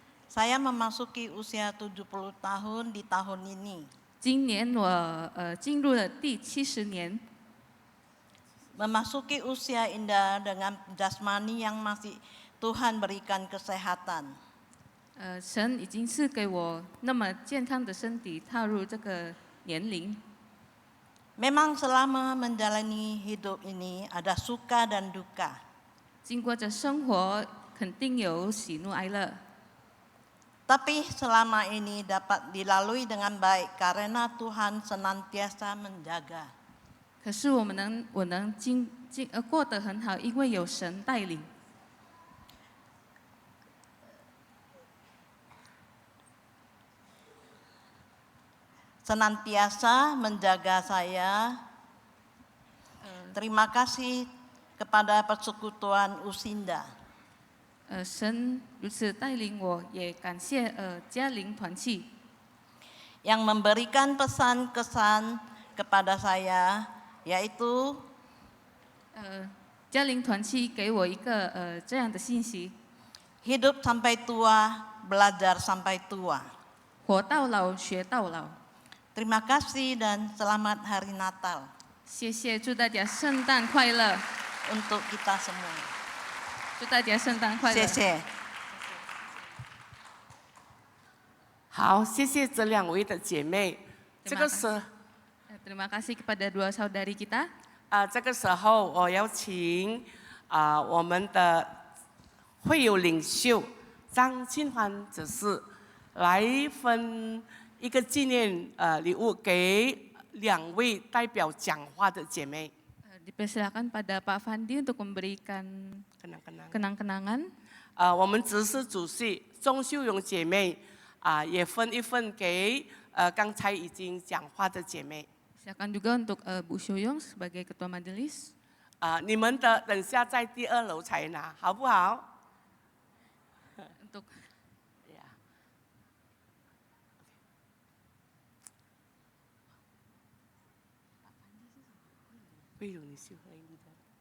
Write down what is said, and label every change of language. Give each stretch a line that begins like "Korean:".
Indonesian: Saya memasuki usia 70 tahun di tahun ini.
Chinese: 今年我进入了第70年，
Indonesian: Memasuki usia indah dengan jasmani yang masih Tuhan berikan kesehatan.
Chinese: 神已经赐给我那么健康的身体，踏入这个年龄。
Indonesian: Memang selama menjalani hidup ini ada suka dan duka.
Chinese: 经过着生活，肯定有喜怒哀乐。
Indonesian: Tapi selama ini dapat dilalui dengan baik karena Tuhan senantiasa menjaga.
Chinese: 可是我能过得很好，因为有神带领。
Indonesian: Senantiasa menjaga saya. Terima kasih kepada persekutuan Usinda.
Chinese: 神如此带领我，也感谢嘉陵团契，
Indonesian: yang memberikan pesan-kesan kepada saya, yaitu
Chinese: 嘉陵团契给我一个这样的信息：
Indonesian: hidup sampai tua, belajar sampai tua.
Chinese: 活到老，学到老。
Indonesian: Terima kasih dan selamat Hari Natal
Chinese: 谢谢，祝大家圣诞快乐！
Indonesian: untuk kita semua.
Chinese: 祝大家圣诞快乐！谢谢。好，谢谢这2位的姐妹。这个时，
Indonesian: Terima kasih kepada 2 saudari kita。
Chinese: 这个时候我要请我们的会友领袖张庆欢执事来分一个纪念礼物给2位代表讲话的姐妹。
Indonesian: Dipersilakan pada Pak Fandi untuk memberikan kenang-kenangan.
Chinese: 我们执事主席钟秀荣姐妹也分一份给刚才已经讲话的姐妹。
Indonesian: Silakan juga untuk Bu Syuyong sebagai ketua majelis.
Chinese: 你们的等下在第2楼才拿，好不好？
Indonesian: Untuk
Chinese: 慧荣，你是会议的。